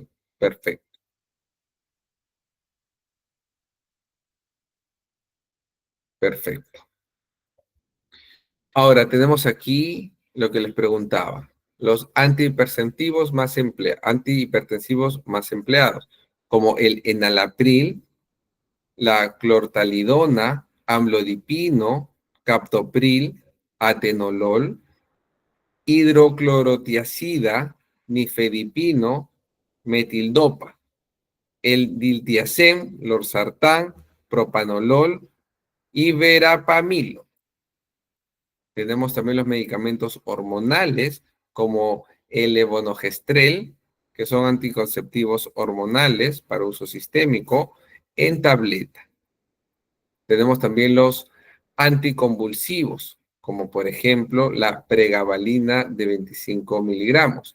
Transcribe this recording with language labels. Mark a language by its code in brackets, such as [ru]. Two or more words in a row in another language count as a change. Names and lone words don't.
[es] Perfecto, perfecto. Ahora tenemos aquí lo que les preguntaba, los antihipertensivos más empleados, como el enalapril, la clortalidona, amlodipino, captopril, atenolol, hidroclorotiazida, nifedipino, metildopa, el diltiazem, losartán, propanolol y verapamilo. Tenemos también los medicamentos hormonales como el levonorgestrel, que son anticonceptivos hormonales para uso sistémico en tableta. Tenemos también los anticonvulsivos, como por ejemplo la pregabalina de 25 miligramos.